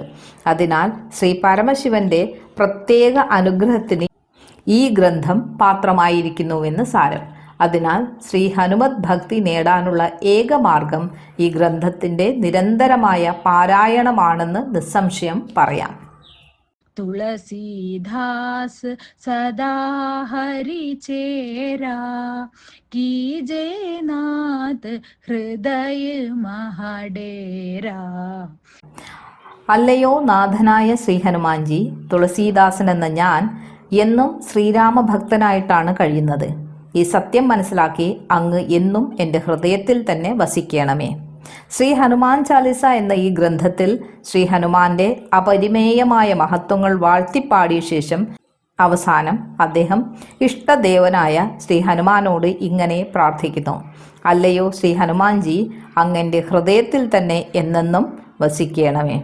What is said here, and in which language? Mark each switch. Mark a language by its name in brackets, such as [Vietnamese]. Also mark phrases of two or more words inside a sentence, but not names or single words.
[Malayalam] അതിനാൽ ശ്രീ പരമശിവന്റെ പ്രത്യേക അനുഗ്രഹത്തിന് ഈ ഗ്രന്ഥം പാത്രമായിരിക്കുന്നുവെന്ന് സാരം. അതിനാൽ ശ്രീ ഹനുമത് ഭക്തി നേടാനുള്ള ഏക മാർഗം ഈ ഗ്രന്ഥത്തിൻ്റെ നിരന്തരമായ പാരായണമാണെന്ന് നിസ്സംശയം പറയാം. [Awadhi] तुलसीदास सदा हरि चेरा, कीजे नाथ हृदय महाडेरा. [Malayalam] അല്ലയോ നാഥനായ ശ്രീ ഹനുമാൻജി, തുളസീദാസൻ എന്ന ഞാൻ എന്നും ശ്രീരാമഭക്തനായിട്ടാണ് കഴിയുന്നത്. ഈ സത്യം മനസ്സിലാക്കി അങ്ങ് എന്നും എൻ്റെ ഹൃദയത്തിൽ തന്നെ വസിക്കണമേ. ശ്രീ ഹനുമാൻ ചാലിസ എന്ന ഈ ഗ്രന്ഥത്തിൽ ശ്രീ ഹനുമാന്റെ അപരിമേയമായ മഹത്വങ്ങൾ വാഴ്ത്തിപ്പാടിയ ശേഷം അവസാനം അദ്ദേഹം ഇഷ്ടദേവനായ ശ്രീ ഹനുമാനോട് ഇങ്ങനെ പ്രാർത്ഥിക്കുന്നു: അല്ലയോ ശ്രീ ഹനുമാൻജി, അങ്ങൻ്റെ ഹൃദയത്തിൽ തന്നെ എന്നെന്നും വസിക്കണമേ.